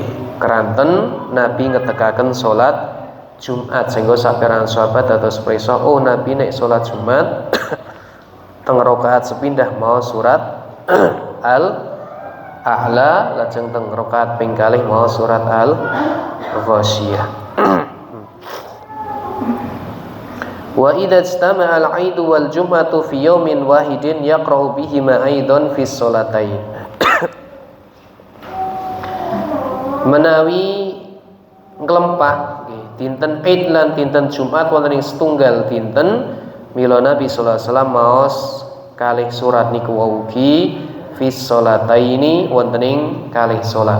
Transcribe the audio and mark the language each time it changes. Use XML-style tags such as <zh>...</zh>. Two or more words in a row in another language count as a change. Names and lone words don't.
<jv>Keranten Nabi ngetegaken salat Jumat sehingga saperangan sahabat dados presa oh Nabi nek salat Jumat teng rakaat sepindah mau surat Al-A'la lajeng teng rakaat ping kalih mau surat Al-Ghasyiyah.</jv> <ar>وإذا استمع العيد والجمعة في يوم واحد يقرأ بهما أيضا في الصلاتين.</ar> <jv>Menawi nglempah dinten Id lan dinten Jumat wonten ing setunggal dinten mila Nabi</jv> <ar>صلى الله عليه وسلم</ar> <jv>maos kalih surat niku ugi</jv> <ar>في الصلاتين</ar> <jv>wonten ing kalih salat.</jv>